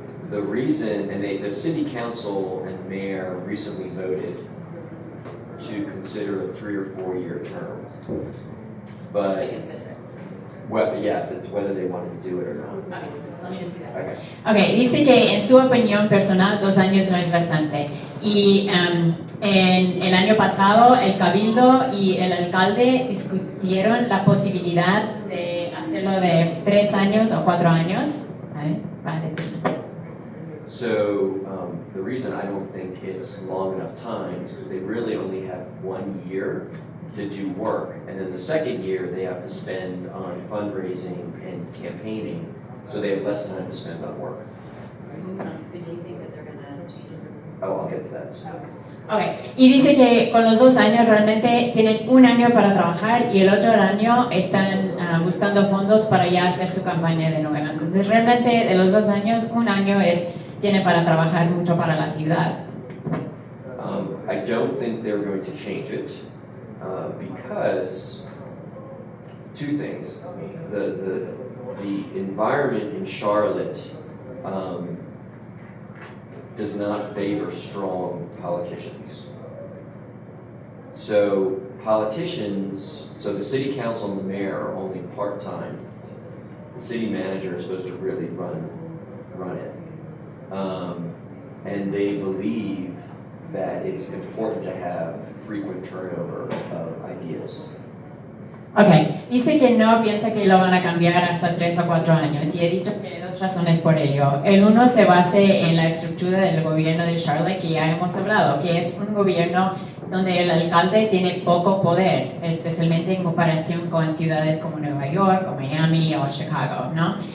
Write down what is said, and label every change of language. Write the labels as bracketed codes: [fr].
[en] The reason, and the city council and mayor recently voted to consider a 3 or 4 year term. Just to But, consider. well, yeah, whether they wanted to do it or not. Okay, let me just do that. Okay. [es] Ok, dice que en su opinión personal 2 años no es bastante. Y en el año pasado el cabildo y el alcalde discutieron la posibilidad de hacerlo de 3 años o 4 años. A ver, para decirlo. [en] So the reason I don't think it's long enough time is because they really only have 1 year to do work. And then the second year they have to spend on fundraising and campaigning. So they have less time to spend on work. But do you think that they're going to change it? Oh, I'll get to that. [es] Ok, y dice que con los 2 años realmente tienen 1 año para trabajar y el otro año están buscando fondos para ya hacer su campaña de nuevo. Entonces realmente de los 2 años, 1 año tiene para trabajar mucho para la ciudad. [en] I don't think they're going to change it because 2 things. The environment in Charlotte does not favor strong politicians. So politicians, so the city council and the mayor are only part-time. The city manager is supposed to really run it. And they believe that it's important to have frequent turnover of ideas. [es] Ok, dice que no piensa que lo van a cambiar hasta 3 o 4 años y he dicho que hay 2 razones por ello. El uno se base en la estructura del gobierno de Charlotte que ya hemos hablado, que es un gobierno donde el alcalde tiene poco poder, especialmente en comparación con ciudades como Nueva York, o Miami o Chicago, ¿no?